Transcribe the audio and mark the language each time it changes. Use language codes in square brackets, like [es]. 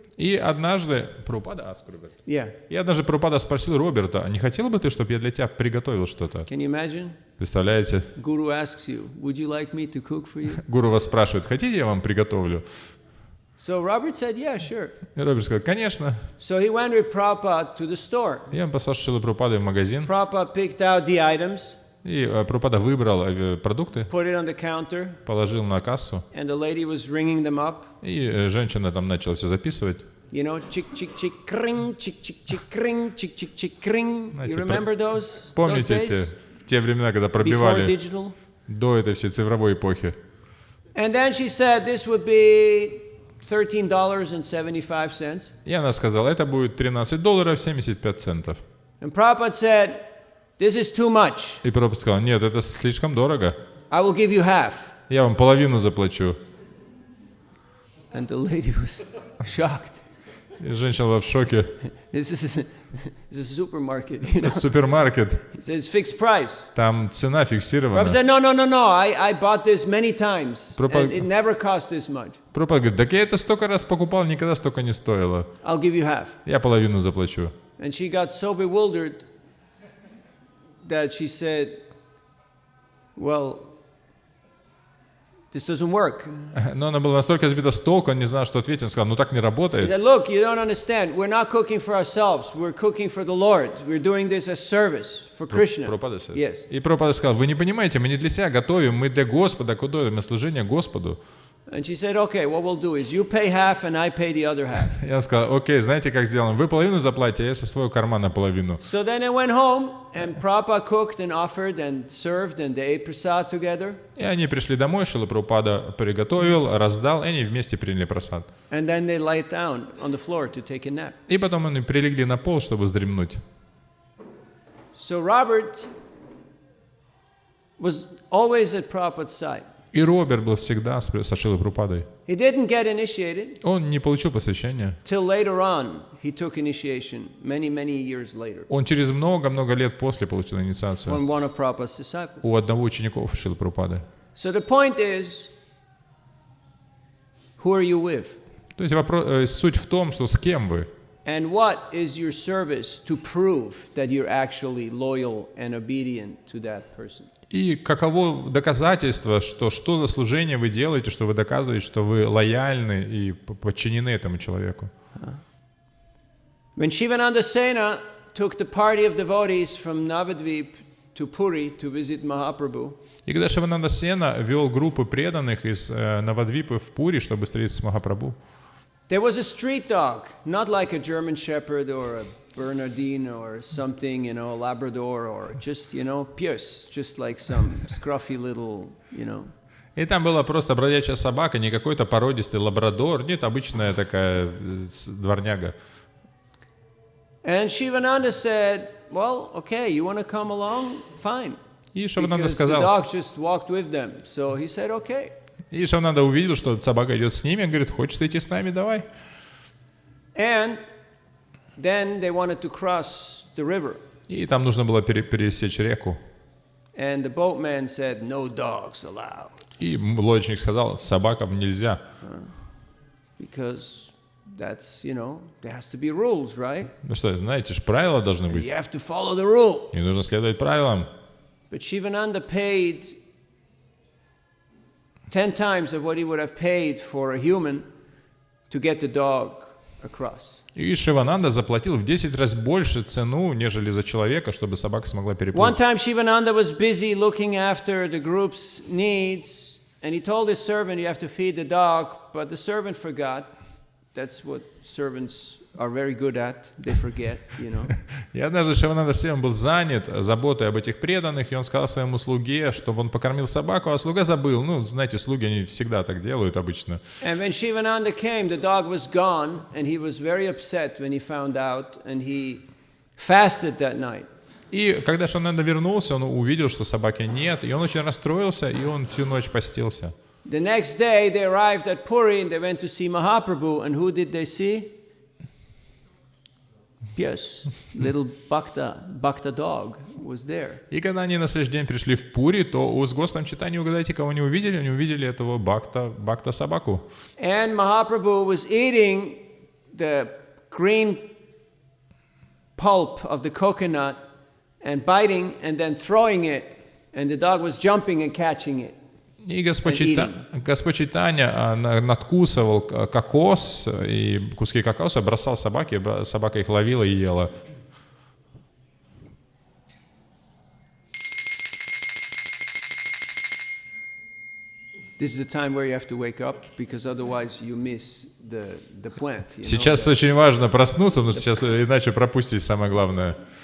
[ru] И однажды Прабхупада, Роберт. [en] Yeah. [ru] И однажды Прабхупада спросил Роберта, а не хотел бы ты, чтобы я для тебя приготовил что-то? [en] Can you imagine? [ru] Представляете? [en] Guru asks you, would you like me to cook for you? [ru] Гуру вас спрашивает, хотите, я вам приготовлю? [en] So Robert said, yeah, sure. [ru] И Роберт сказал, конечно. [en] So he went with Prabhupada to the store. [ru] И он послал Шрилу Прабхупаду в магазин. [en] Prabhupada picked out the items. [ru] И Прабхупада выбрал продукты, [en] Put it on the counter. [ru] положил на кассу. [en] And the lady was ringing them up. [ru] И женщина там начала все записывать. [en] Chick, kring, chick, kring, chick, kring. You remember those [ru] Помните эти в те времена, когда пробивали до этой всей цифровой эпохи? [en] And then she said this would be $13.75. [ru] И она сказала, это будет $13.75. [en] And Prabhupada said, this is too much. [ru] И Прабхупада сказал, нет, это слишком дорого. [en] I will give you half. [ru] Я вам половину заплачу. [en] And the lady was shocked. [ru] И женщина была в шоке. [en] This is a supermarket. You know? [ru] Супермаркет. [en] He said, it's fixed price. [ru] Там цена фиксирована. [en] Prabhupada said, no. I bought this many times. And it never cost this much. [ru] Прабхупада говорит, так я это столько раз покупал, никогда столько не стоило. [en] I'll give you half. [ru] Я половину заплачу. [en] And she got so bewildered that she said, well, this doesn't work. [ru] Но она была настолько сбита с толку, он не знал, что ответить. Он сказал, ну так не [en] He [ru] работает. [en] said, look, you don't understand. We're not cooking for ourselves. We're cooking for the Lord. We're doing this as service for Krishna. [ru] Прабхупада сказал. [en] Yes. [ru] И Прабхупада сказал, вы не понимаете, мы не для себя готовим, мы для Господа готовим, мы служение Господу. [en] And she said, okay, what we'll do is you pay half and I pay the other half. [ru] Я сказал, окей, знаете, как сделаем? Вы половину заплатите, а я со своего кармана половину. [en] So then I went home and Prabhupada cooked and offered and served and they ate prasad together. [ru] И они пришли домой, Шрила Прабхупада приготовил, раздал, и они вместе приняли прасад. [en] And then they lay down on the floor to take a nap. [ru] И потом они прилегли на пол, чтобы вздремнуть. [en] So Robert was always at Prabhupada's side. [ru] И Роберт был всегда со Шрилой Прабхупадой. [en] He didn't get initiated [ru] Он не получил посвящения. [en] till later on. He took initiation many years later [ru] Он через много-много лет после получил инициацию [en] from one of Prabhupada's disciples. [ru] у одного учеников Шрилы Прабхупады. [en] So the point is, who are you with? [ru] То есть суть в том, что с кем вы, [en] And what is your service to prove that you're actually loyal and obedient to that person? [ru] и каково доказательство, что за служение вы делаете, что вы доказываете, что вы лояльны и подчинены этому человеку. [en] When Shivananda Sena took the party of devotees from Navadvip to Puri to visit Mahaprabhu, [ru] И когда Шивананда Сена вел группы преданных из Навадвипы в Пури, чтобы встретиться с Махапрабху, [en] there was a street dog, not like a German Shepherd or a Bernardine or something, you know, a Labrador or just, you know, Pierce, just like some scruffy little, you know. [ru] и там была просто бродячая собака, не какой-то породистый лабрадор, нет, обычная такая дворняга. [en] And Shivananda said, well, okay, you want to come along? Fine. [ru] И Шивананда [en] Because the [ru] сказал, [en] dog just walked with them. So he said, okay. [ru] и Шивананда увидел, что собака идет с ними, он говорит, хочешь идти с нами, давай. [en] And then they wanted to cross the river. [ru] И там нужно было пересечь реку. [en] And the boatman said, no dogs allowed. [ru] И лодочник сказал, собакам нельзя. [en] Because that's, you know, there has to be rules, right? [ru] Ну что, знаете же, правила должны [en] And [ru] быть. [en] you have to follow the rule. [ru] И нужно следовать правилам. [en] But Shivananda paid 10 times of what he would have paid for a human to get the dog across. [ru] И Шивананда заплатил в 10 раз больше цену, нежели за человека, чтобы собака смогла [en] One [ru] переплыть. [en] time Shivananda was busy looking after the group's needs, and he told his servant, you have to feed the dog, but the servant forgot. That's what servants are very good at. They forget, you know. [ru] И однажды Шивананда Севан был занят заботой об этих преданных, и он сказал своему слуге, чтобы он покормил собаку, а слуга забыл. Ну, знаете, слуги, они всегда так делают обычно. [en] And when Shivananda came, the dog was gone, and he was very upset when he found out, and he fasted that night. [ru] И когда Шивананда вернулся, он увидел, что собаки нет, и он очень расстроился, и он всю ночь постился. [en] The next day, they arrived at Puri, and they went to see Mahaprabhu, and who did they see? Yes, little Bhakta dog was there. [ru] И когда они на следующий день пришли в Пури, то с Гостом читания, угадайте, кого они увидели? Они увидели этого Бхакта собаку. [en] And Mahaprabhu was eating the green pulp of the coconut and biting and then throwing it, and the dog was jumping and catching it. [ru] И Господь Чайтанья надкусывал кокос, и куски кокоса бросал собаке, собака их ловила и ела. [en] This is the time where you have to wake up, because otherwise you miss the plant. [ru] Сейчас очень важно проснуться, потому что сейчас иначе пропустить самое главное.